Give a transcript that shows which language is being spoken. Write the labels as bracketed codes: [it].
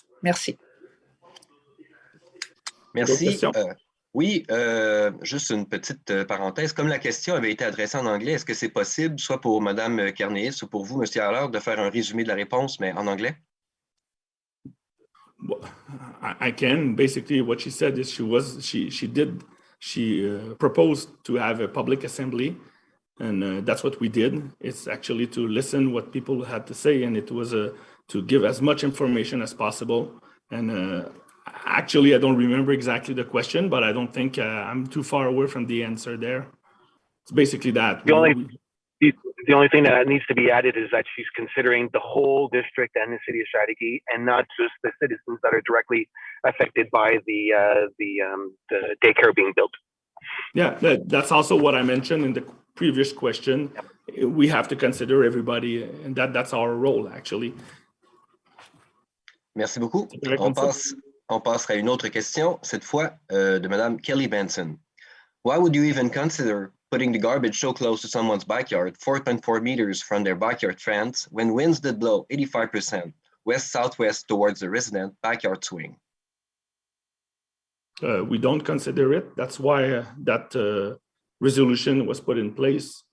[fr] Merci. Merci. Oui, juste une petite parenthèse. Comme la question avait été adressée en anglais, est-ce que c'est possible, soit pour Mme Kernis ou pour vous, M. Allard, de faire un résumé de la réponse, mais en anglais? [en] Well, I can. Basically, what she said is she proposed to have a public assembly, and that's what we did. It's actually to listen what people had to say, and it was to give as much information as possible. And actually, I don't remember exactly the question, but I don't think I'm too far away from the answer there. It's basically that. The only thing that needs to be added is that she's considering the whole district and the city of Chateauguay, and not just the citizens that are directly affected by the daycare being built. Yeah, that's also what I mentioned in the previous question. We have to consider everybody, and that's our role, actually. [fr] Merci beaucoup. on passera à une autre question, cette fois de Madame Kelly Benson. [en] Why would you even consider putting the garbage so close to someone's backyard, 4.4 meters from their backyard fence, when winds did blow 85% west-southwest towards the resident backyard swing? We don't consider it. That's why that resolution was put in place.